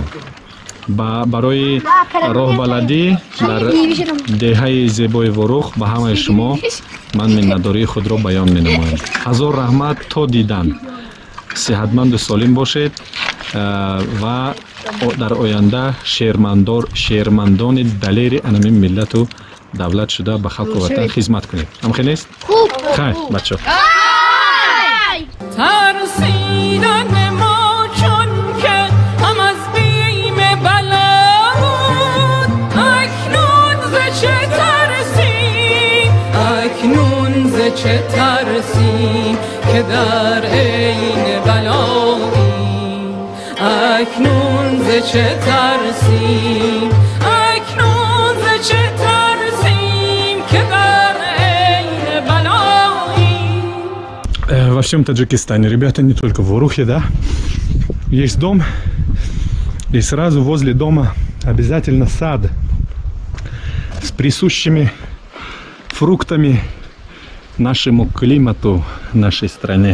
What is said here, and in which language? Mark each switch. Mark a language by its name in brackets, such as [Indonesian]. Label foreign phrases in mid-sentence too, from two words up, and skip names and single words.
[Tajik] барои роҳбаладӣ дар деҳаи зебои ворух ба ҳамаи шумо ман миннатдории худро баён менамоям. ҳазор раҳмат то дидан. сеҳатманду солим бошед ва дар оянда шермандони далери анамин миллату давлат шуда ба халқу ватан хизмат кунед. ҳамхел нест? хайр бачаҳо. ترسیدن ما چون که هم از بیم بلا بود اکنون ز چه ترسیم اکنون ز چه ترسیم که در عین بلاییم اکنون ز چه ترسیم اکنون ز چه ترسیم که در عین بلاییم. [Russian] Во всем Таджикистане, ребята, не только в Орухе, да, есть дом, и сразу возле дома обязательно сад с присущими фруктами нашему климату, нашей стране.